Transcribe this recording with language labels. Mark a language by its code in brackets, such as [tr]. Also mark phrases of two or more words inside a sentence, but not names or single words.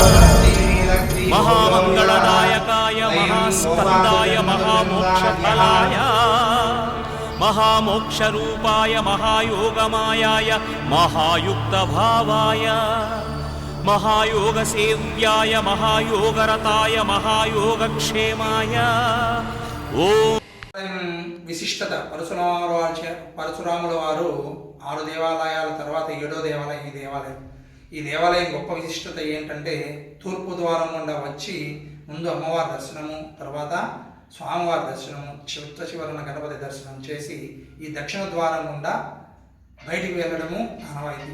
[sa] महामंगलदायकाय महास्कंदाय महामोक्षफलाय महामोक्षरूपाय महायोगमायाय महायुक्तभावाय महायोगसेव्याय महायोगरताय महायोगक्षेमाय ओम। [te] విశిష్టత పరశురాముల వారు 6 దేవాలయాల తర్వాత 7వ దేవాలయం ఈ దేవాలయం గొప్ప విశిష్టత ఏంటంటే తూర్పు ద్వారం గుండా వచ్చి ముందు అమ్మవారి దర్శనము, తర్వాత స్వామివారి దర్శనము, చివరన గణపతి దర్శనం చేసి ఈ దక్షిణ ద్వారం గుండా బయటికి వెళ్ళడము ఆనవాయితీ.